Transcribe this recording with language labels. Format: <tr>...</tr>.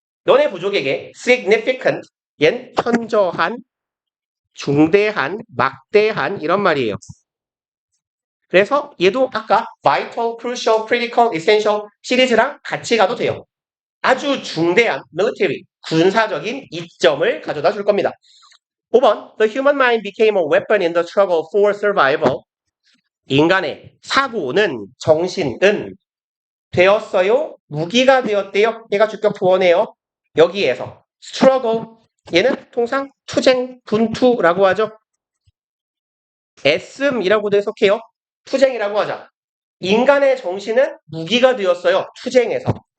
<ko>너네 부족에게 significant, 얜 현저한, 중대한, 막대한 이런 말이에요. 그래서 얘도 아까</ko> <en>vital, crucial, critical, essential</en> <ko>시리즈랑 같이 가도 돼요. 아주 중대한 military, 군사적인 이점을 가져다 줄 겁니다.</ko> <en>5번 The human mind became a weapon in the struggle for survival.</en> <ko>인간의 사고는, 정신은 되었어요. 무기가 되었대요. 얘가 주격 부원해요. 여기에서 struggle, 얘는 통상 투쟁, 분투라고 하죠. 애씀이라고도 해석해요. 투쟁이라고 하자. 인간의 정신은 무기가 되었어요. 투쟁에서.</ko>